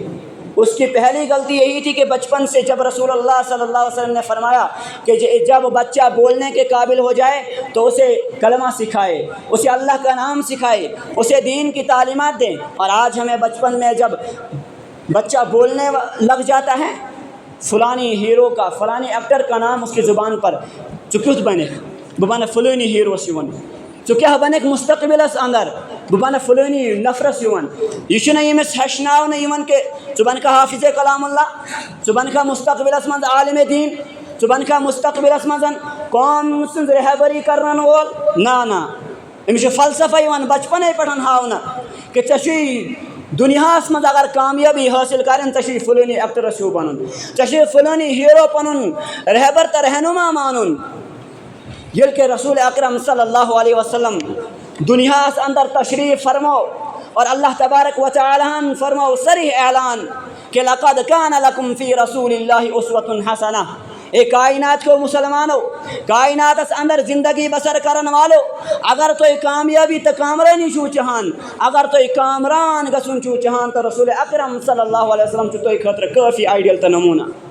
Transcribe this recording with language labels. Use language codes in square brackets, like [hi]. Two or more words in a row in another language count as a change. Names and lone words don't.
[ur] اس کی پہلی غلطی یہی تھی کہ بچپن سے جب رسول اللہ [ar] صلی اللہ علیہ وسلم [ur] نے فرمایا کہ جب بچہ بولنے کے قابل ہو جائے تو اسے کلمہ سکھائے، اسے اللہ کا نام سکھائے، اسے دین کی تعلیمات دیں. اور آج ہمیں بچپن میں جب بچہ بولنے لگ جاتا ہے فلانی ہیرو کا، فلانی ایکٹر کا نام اس کی زبان پر [ks] چکت بنے ببانا فلانی ہیرو سیون چکہ بنک مستقبلس اندر ببانا فلانی نفرس یون یہ یمس ہشناؤن یون کہ ژبن کا حافظ کلام اللہ، ژبن کا مستقبلس من عالم دین، ژبن کا مستقبلس من قوم سن رہبری کرن وول. نہ امس فلسفہ یون بچپنے پٹھن ہاؤنا کہ ژے دنیاس مز اگر کامیابی حاصل کرن ژے فلانی ایکٹرس ہیو بنن، ژے فلانی ہیرو پنن رہبر تہ رہنما مانن. یل کہ رسول اکرم [ar] صلی اللہ علیہ وسلم [ks] دنیاس اندر تشریف فرمو اور اللہ تبارک و تعالی فرمو صریح اعلان کہ [ar] لقد کان لکم فی رسول اللہ اسوۃ حسنہ. [ur] اے کائنات کو مسلمانوں، [ks] کائنات اس اندر زندگی بسر کرن والو، اگر تو کامیابی تو کامرانی چو چہان، اگر تو کامران گسن چو چہان تو رسول اکرم [ar] صلی اللہ علیہ وسلم [ks] تو خاطر کافی آئیڈیل تو نمونہ